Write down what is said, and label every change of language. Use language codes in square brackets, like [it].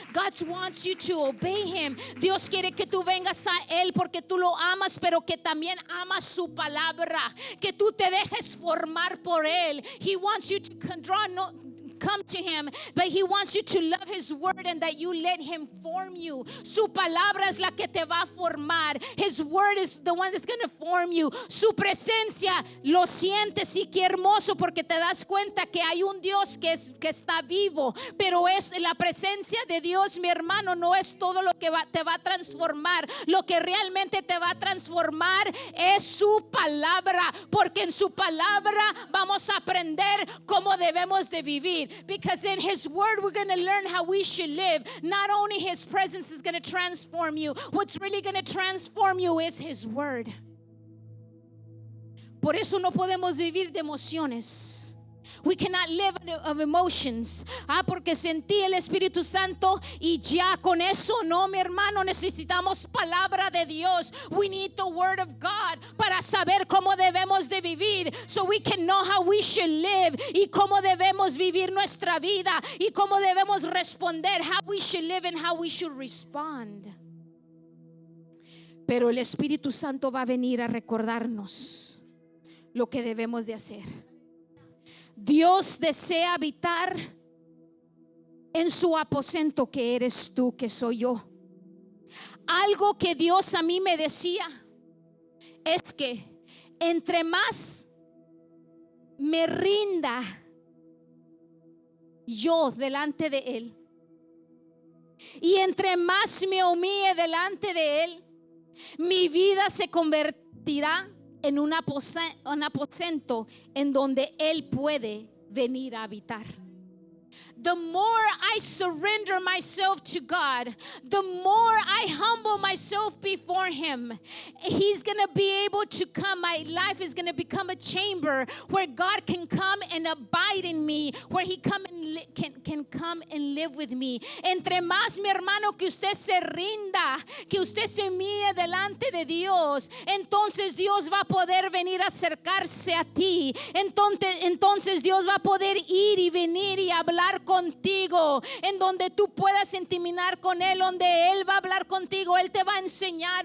[en] God wants you to obey Him. [es] Dios quiere que tú vengas a Él porque tú lo amas, pero que también amas su palabra, que tú te dejes formar por Él. [en] He wants you to come to Him, but He wants you to love His word and that you let Him form you. [es] Su palabra es la que te va a formar. [en] His word is the one that's going to form you. [es] Su presencia, lo sientes, y qué hermoso, porque te das cuenta que hay un Dios que está vivo. Pero es la presencia de Dios, mi hermano, no es todo lo que te va a transformar. Lo que realmente te va a transformar es su palabra, porque en su palabra vamos a aprender cómo debemos de vivir. [en] Because in His word we're going to learn how we should live. Not only His presence is going to transform you, what's really going to transform you is His word. [es] Por eso no podemos vivir de emociones. [en] We cannot live of emotions. [es] Porque sentí el Espíritu Santo y ya con eso no, mi hermano. Necesitamos palabra de Dios. [en] We need the word of God [es] para saber cómo debemos de vivir, [en] so we can know how we should live, [es] y cómo debemos vivir nuestra vida, y cómo debemos responder, [en] how we should live and how we should respond. [es] Pero el Espíritu Santo va a venir a recordarnos lo que debemos de hacer. Dios desea habitar en su aposento, que eres tú, que soy yo. Algo que Dios a mí me decía es que entre más me rinda yo delante de Él, y entre más me humille delante de Él, mi vida se convertirá en un aposento en donde Él puede venir a habitar. [en] the more I surrender myself to God, the more I humble myself before Him, He's going to be able to come. My life is going to become a chamber where God can come and abide in me, where He can come and live with me. [es] Entre más, mi hermano, que usted se rinda, que usted se humille delante de Dios, entonces Dios va a poder venir a acercarse a ti. Entonces Dios va a poder ir y venir y hablar contigo, en donde tú puedas intimar con Él, donde Él va a hablar contigo, Él te va a enseñar.